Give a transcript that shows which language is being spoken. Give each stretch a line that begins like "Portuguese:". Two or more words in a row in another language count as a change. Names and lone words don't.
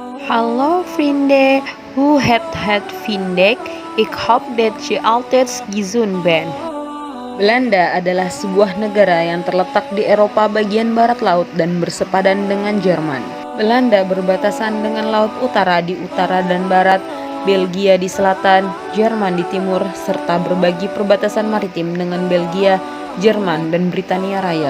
Dutch: Hallo vrienden, hoe het vindt? Ik hoop dat je altijd gezond bent.
Indonesian: Belanda adalah sebuah negara yang terletak di Eropa bagian barat laut dan bersepadan dengan Jerman. Belanda berbatasan dengan Laut Utara di utara dan barat, Belgia di selatan, Jerman di timur, serta berbagi perbatasan maritim dengan Belgia, Jerman, dan Britania Raya.